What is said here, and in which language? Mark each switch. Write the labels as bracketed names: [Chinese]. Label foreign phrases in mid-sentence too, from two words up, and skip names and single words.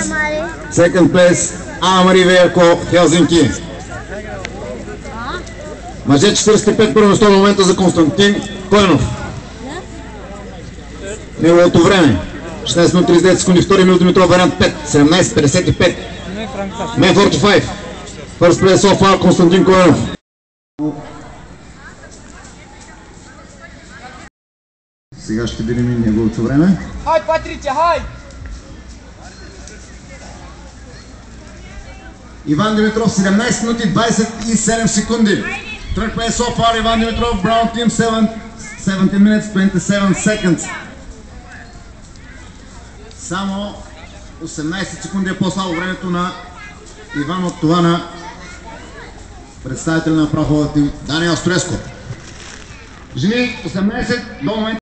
[English] Second place, Амари Верко, Хелзинки. [Bulgarian] Мъже 45 първо место на момента за Константин Койнов. Неговото време 16 минути 39 секунди, втори Емил Димитров, вариант 5, 17.55. [English] Мен 45. First place so far, Константин Койнов. [Bulgarian] Сега ще видим неговото време. [English] Хай, Патрича, хай! [Bulgarian] Иван Димитров 17 минути 27 секунди. [English] Third place so far, Иван Димитров, Brown Team 17 minutes 27 seconds. [Bulgarian] Само 18 секунди е по-слабо времето на Иван от това на представителя на праховата тим Даниел Стреско. Жени 18 до момента.